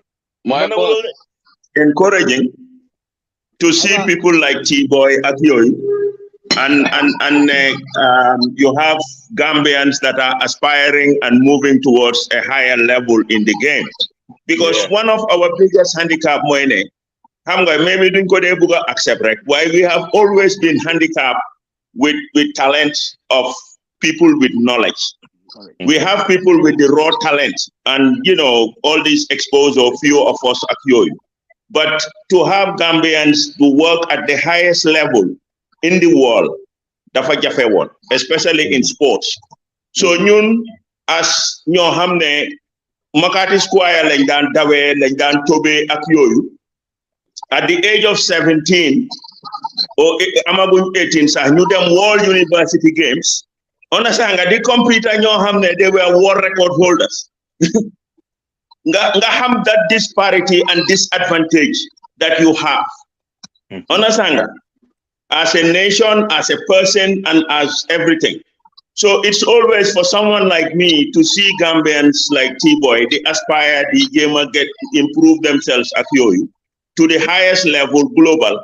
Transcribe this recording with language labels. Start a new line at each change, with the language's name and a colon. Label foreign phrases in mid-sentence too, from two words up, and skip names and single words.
English: Encouraging to see people like T-Boy Akioi. And you have Gambians that are aspiring and moving towards a higher level in the game. Because one of our biggest handicap maybe
Wolof: duñ ko dee buga
English: accept right? Why we have always been handicapped with talent of people with knowledge. We have people with the raw talent and all these exposure, few of us at Yoy. But to have Gambians to work at the highest level in the world,
Wolof: dafa jafe woon,
English: especially in sports.
Wolof: So ñun as ñoo xam ne Makati Square lañ daan dawee lañ daan tobe ak yooyu,
English: at the age of 17 or
Wolof: amaguñ 18 sax ñu dem
English: World University Games, understand
Wolof: nga di
English: compete
Wolof: ñoo xam ne
English: they were world record holders.
Wolof: nga xam
English: that disparity and disadvantage that you have.
Wolof: Understand nga?
English: As a nation, as a person, and as everything. So it's always for someone like me to see Gambians like T-Boy, they aspire, they improve themselves at Yoyu to the highest level global.